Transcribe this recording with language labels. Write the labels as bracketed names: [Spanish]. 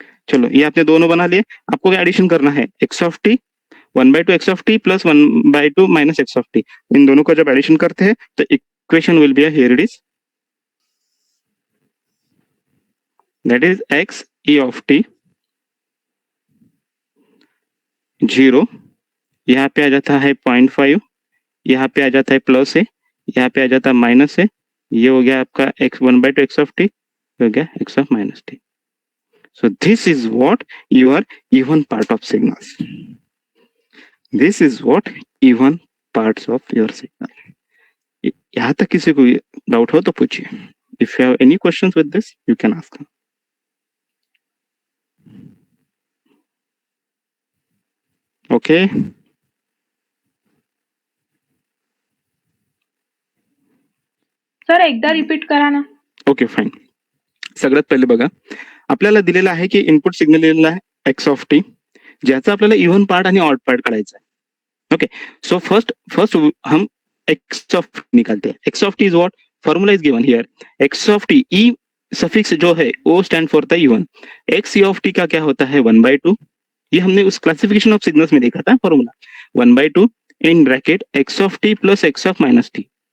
[Hindi] चलो ये आपने दोनों बना लिए, आपको क्या एडिशन करना है, x of T 1/2 x of T plus 1/2 minus x of T, इन दोनों का जब एडिशन करते हैं तो [English] equation will be here it is, [Hindi] that is x E of T 0, यहाँ पे आ जाता है 0.5, यहाँ पे आ जाता है प्लस है, यहाँ पे आ जाता है माइनस है, ये हो गया आपका एक्स 1/2 एक्स ऑफ टी, हो गया x of minus T. [English] So this is what your even part of signals. This is what even parts of your signal. [Hindi] यहाँ तक किसी को डाउट हो तो पूछिए. [English] If you have any questions with this, you can ask. Okay. [Marathi] Sir एकदा repeat करा ना. [English] Okay fine. [Marathi] सगळ्यात पहिले बघा, आपल्याला दिलेलं आहे की इनपुट सिग्नल दिलेला आहे एक्स ऑफ टी, ज्याचा आपल्याला इव्हन पार्ट आणि ऑड पार्ट काढायचा आहे. [Hindi] ओके, सो फर्स्ट हम एक्स ऑफ निकालते हैं. [English] x of t is what, formula is given here, x of t e suffix [Hindi] जो है वो [English] Stand for the even. [Hindi] X E of T का क्या होता है 1/2, ये हमने उस क्लासिफिकेशन ऑफ सिग्नल्स में देखा था formula, 1/2 in bracket x of T plus x of minus T.